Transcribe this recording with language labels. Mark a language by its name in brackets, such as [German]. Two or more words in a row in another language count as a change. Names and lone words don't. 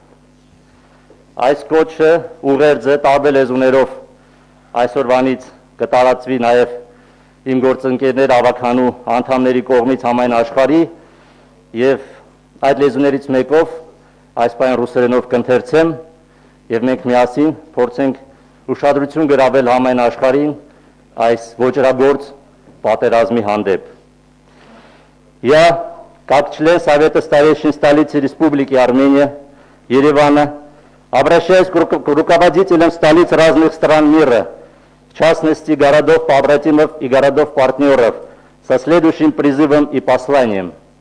[Armenian] Այս կոչը ուղերձը տարբեր լեզուներով այսօրվանից կտարածվի նաեւ իմ գործընկերներ ավականու անդամների կողմից համայն աշխարհի եւ այդ լեզուներից մեկով այս պայն ռուսերենով կընթերցեմ եւ մենք միասին փորձենք ուշադրություն գրավել համայն աշխարհին այս ոճրագործ պատերազմի հանդեպ։ [Russian] Я, как член Совета старейшин столицы Республики Армения, Еревана, обращаюсь к руководителям столиц разных стран мира, в частности городов-побратимов и городов-партнеров, со следующим призывом и посланием.